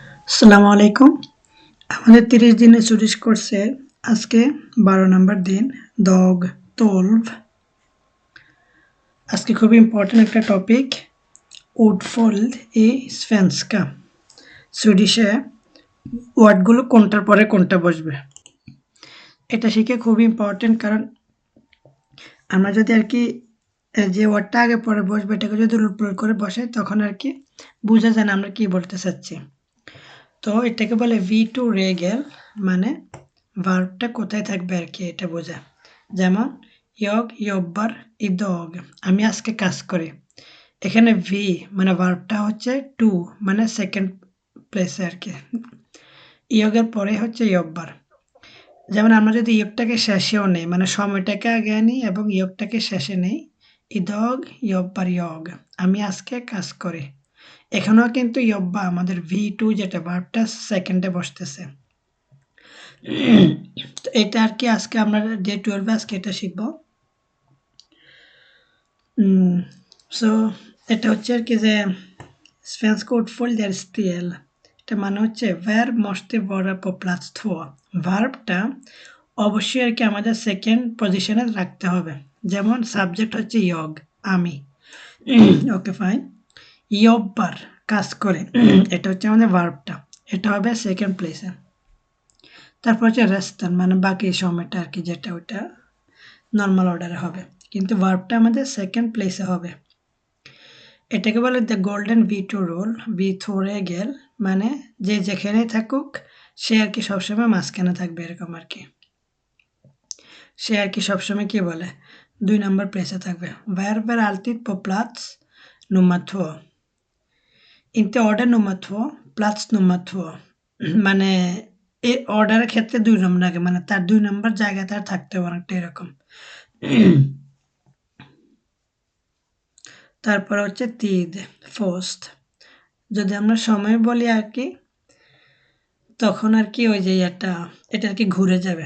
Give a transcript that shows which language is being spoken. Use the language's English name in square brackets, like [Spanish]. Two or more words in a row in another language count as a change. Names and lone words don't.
[Bangla] আসসালামু আলাইকুম। আমাদের 30 দিনের সুইডিশ কোর্সের আজকে 12 নম্বর দিন dag 12। আজকে খুবই ইম্পর্টেন্ট একটা টপিক [Swedish] ordföljd i svenska। [Bangla] সুইডিশে ওয়ার্ডগুলো কোনটার পরে কোনটা বসবে এটা শিখে খুবই ইম্পর্টেন্ট, কারণ আমরা যদি আর কি যে ওয়ার্ডটা আগে পরে বসবে এটাকে যদি উলট করে বসে তখন আর কি বোঝা যায় না আমরা কি বলতে চাচ্ছি। তো এটাকে বলে [Swedish] V2 regel, [Bangla] মানে ভার্বটা কোথায় থাকবে আর কি এটা বোঝা। [Swedish] যেমন jag jobbar idag, [Bangla] আমি আজকে কাজ করি। এখানে ভি মানে ভার্বটা হচ্ছে টু, মানে [English] second place [Bangla] আর কি। ইয়গের পরে হচ্ছে জব্বার। যেমন আমরা যদি ইয়গটাকে শেষেও নেই, মানে সময়টাকে আগে আনি এবং ইয়গটাকে শেষে নেই, [Swedish] idag jobbar jag, [Bangla] আমি আজকে কাজ করি। এখানেও কিন্তু ইয়ব্বা আমাদের ভি টু যেটা ভার্বটা সেকেন্ডে বসতেছে। তো এটা আর কি আজকে আমরা ডে 12 আজকে এটা শিখবো। সো এটা হচ্ছে আর কি যে [Swedish] svenska ordföljd är stel। [Bangla] এটা মানে হচ্ছে [Swedish] verb måste vara på plats 2। [Bangla] ভার্বটা অবশ্যই আর কি আমাদের [English] second position [Bangla] রাখতে হবে। যেমন সাবজেক্ট হচ্ছে jag, আমি। [English] okay fine. [Bangla] jobbar কাজ করে, এটা হচ্ছে আমাদের ভার্বটা, এটা হবে [English] second place. [Bangla] তারপর হচ্ছে রেস্টান মানে বাকি সময়টা আর কি, যেটা ওটা [English] normal order [Bangla] হবে, কিন্তু ভার্বটা আমাদের [English] second place [Bangla] হবে। এটাকে বলে [English] the golden V two rule, [Bangla] ভি থ্রু রেগেল, মানে যে যেখানেই থাকুক সে আর কি সবসময় মাঝখানে থাকবে, এরকম আর কি। সে আর কি সবসময় কি বলে 2 [English] number place [Bangla] থাকবে। [Swedish] ভার্বের alltid på plats nummer 2, inte order nummer 2, plats nummer 2, [Bangla] মানে এই অর্ডারের ক্ষেত্রে 2 নম্বর আগে, মানে তার 2 নম্বর জায়গায় তার থাকতে হবে, অনেকটা এরকম। তারপর হচ্ছে তিদ ফার্স্ট, যদি আমরা সময় বলি আর কি তখন আর কি ওই যে এটা আর কি ঘুরে যাবে।